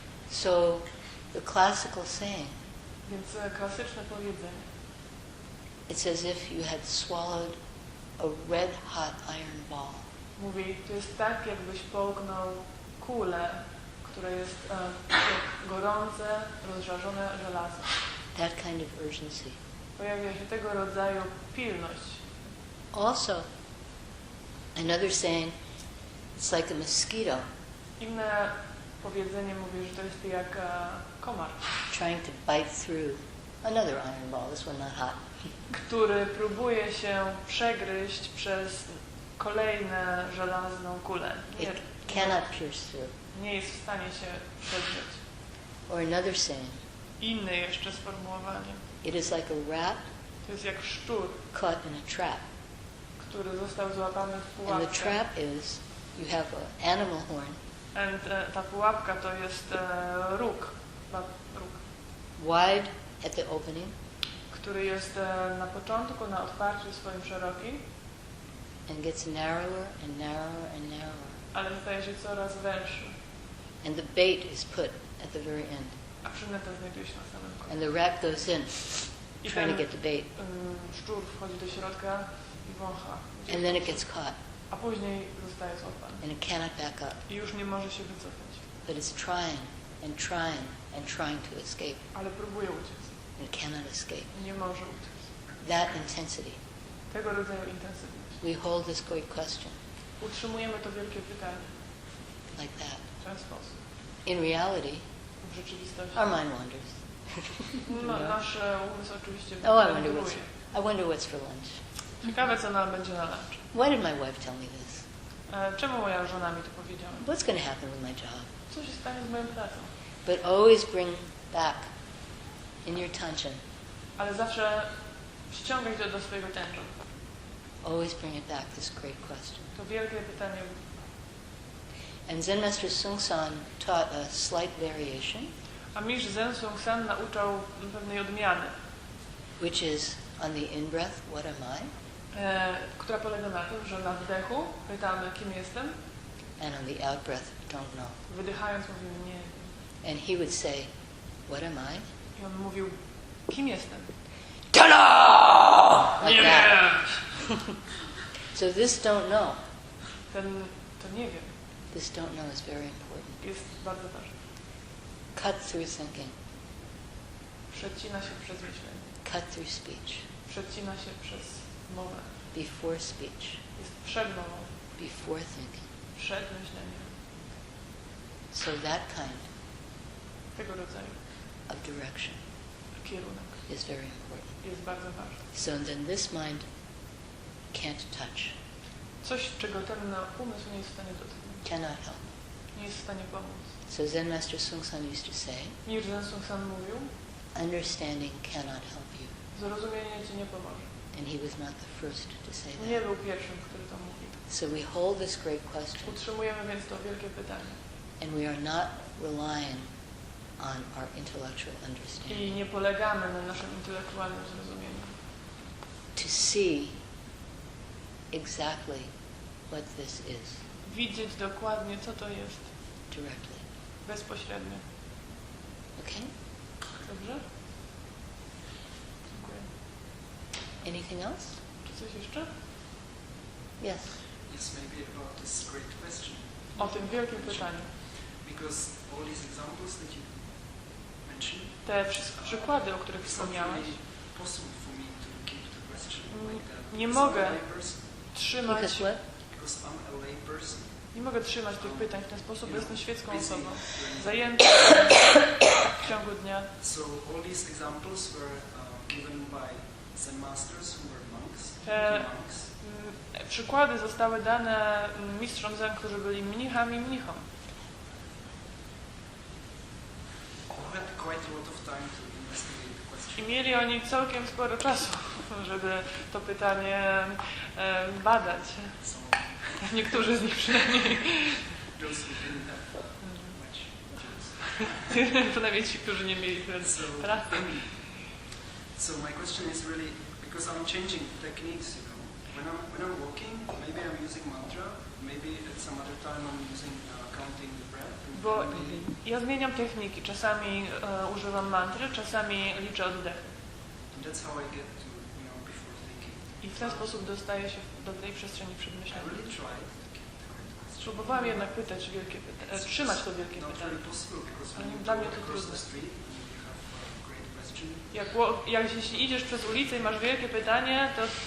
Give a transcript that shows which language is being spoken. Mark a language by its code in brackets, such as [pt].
[en] So, the classical saying, [pl] Więc klasyczne powiedzenie. [en] it's as if you had swallowed a red hot iron ball. [pl] Mówi, to jest tak, jakbyś połknął kulę, która jest gorące, rozżarzone żelazo. [en] That kind of urgency. [pl] Pojawia się tego rodzaju pilność. [en] Also, another saying, it's like a mosquito [pl] Inne powiedzenie mówi, że to jest jak komar, [en] trying to bite through another iron ball, this one not hot. [pl] który próbuje się przegryźć przez kolejne żelazną kulę. [en] It cannot pierce through. [pl] Nie jest w stanie się przedrzeć. [en] Or another saying, [pl] Inne jeszcze sformułowanie. [en] it is like a rat [pl] To jest jak szczur, [en] caught in a trap. [pl] który został złapany w [en] And the [pl] pułapkę. [en] trap is, you have an animal horn [pl] Ta pułapka to jest róg, [en] wide at the opening [pl] który jest na początku, na otwarciu swoim szerokim, [en] and gets narrower and narrower and narrower. [pl] ale staje się coraz węższy. [en] And the bait is put at the very end. [pl] A przynęta znajduje się na samym końcu. [en] And the rat goes in, [pl] I [en] trying to get the bait. [pl] szczur wchodzi do środka i wącha. [en] And then it gets caught. [pl] A później zostaje złapany. [en] And it cannot back up. [pl] I już nie może się wycofać. [en] But it's trying and trying and trying to escape. [pl] Ale próbuje uciec. [en] And it cannot escape. [pl] Nie może uciec. [en] That intensity. [pl] Tego rodzaju intensywność. [en] We hold this great question [pl] Utrzymujemy to wielkie pytanie [en] like that. [pl] w ten sposób. [en] In reality, [pl] W rzeczywistości. [en] our mind wanders. [pl] Nasz umysł oczywiście [en] Oh, I wonder what's for lunch. [pl] Ciekawe, co nam będzie na lunch. [en] Why did my wife tell me this? [pl] Czemu moja żona mi to powiedziała? [en] What's going to happen with my job? [pl] Co się stanie z moją pracą? [en] But always bring back in your tension, [pl] Ale zawsze ściągaj to do swojego tęczu. [en] always bring it back, this great question. [pl] To wielkie pytanie. [en] And Zen Master Sung San taught a slight variation, [pl] A mistrz Zen Sung San nauczał pewnej odmiany, [en] which is on the in-breath, what am I? [pl] która polega na tym, że na wdechu pytamy, kim jestem, [en] And on the out-breath, don't know. [pl] wydychając mówimy nie. [en] And he would say, what am I? [pl] I on mówił, kim jestem? [en] Don't know! Like that. [pl] wiem. [en] So this don't know, [pl] To nie wiem, [en] this don't know is very important. [pl] jest bardzo ważne. [en] Cut through thinking, [pl] Przecina się przez myślenie. [en] cut through speech, [pl] Przecina się przez mowę. [en] before speech, [pl] Jest przed mową, [en] before thinking. [pl] przed myśleniem. [en] So that kind [pl] Tego rodzaju [en] of direction [pl] kierunek [en] is very important. [pl] jest bardzo ważny. [en] So then this mind can't touch, [pl] Coś, czego ten umysł nie jest w stanie dotknąć, [en] cannot help. [pl] nie jest w stanie pomóc. [en] So Zen Master Sung San used to say, [pl] Mistrz Zen Sung San mówił, [en] understanding cannot help you. [pl] zrozumienie ci nie pomoże. [en] And he was not the first to say [pl] Nie [en] that. [pl] był pierwszym, który to mówił. [en] So we hold this great question, [pl] Utrzymujemy więc to wielkie pytanie. [en] and we are not relying on our intellectual [pl] I [en] understanding. [pl] nie polegamy na naszym intelektualnym zrozumieniu. [en] to see exactly what this is [pl] Widzieć dokładnie, co to jest [en] directly. [pl] bezpośrednio. [en] Okay? [pl] Dobrze? Dziękuję. [en] Anything else? [pl] Czy coś jeszcze? [en] Yes. Yes, maybe about this great question. [pl] O tym wielkim pytaniu. [en] Because all these examples that you mentioned, [pl] Te wszystkie przykłady, o których [en] it's not [pl] wspomniałeś, [en] really possible for me to keep the question like that. [pl] Nie [en] Because I'm [pl] mogę [en] a layperson. [pl] trzymać, [en] Because what? Because I'm a layperson. [pl] nie mogę trzymać tych pytań w ten sposób, bo jestem świecką [en] Busy [pl] osobą. [en] doing- [pl] Zajęty w ciągu dnia. [en] So all these examples were given by Zen masters who were monks. monks. [pl] Przykłady zostały dane mistrzom Zen, którzy byli mnichami, mnichom. [en] Who had quite a lot of time to investigate the question. [pl] I mieli oni całkiem sporo czasu, żeby to pytanie badać. [en] So [pl] Niektórzy z nich przynajmniej. [en] those who didn't have much chance. [pl] Przynajmniej ci, którzy nie mieli pracy. [en] So my question is really, because I'm changing techniques, you know. When I'm walking, maybe I'm using mantra, maybe at some other time I'm using counting the breath. And [pl] Bo [en] maybe [pl] ja zmieniam techniki. Czasami używam mantry, czasami liczę oddechy. [en] and that's how I get to, before thinking. [pl] I w ten sposób dostaję się do tej przestrzeni przed [en] I [pl] myśleniem. [en] really tried to keep the great question. [pl] Próbowałam jednak pytać wielkie trzymać to wielkie [en] Not [pl] pytanie. [en] really possible because [pl] Ale [en] when you [pl] dla [en] go [pl] mnie to [en] across [pl] trudne. [en] the street and you have a great question, [pl] Jeśli idziesz przez ulicę i masz wielkie pytanie, to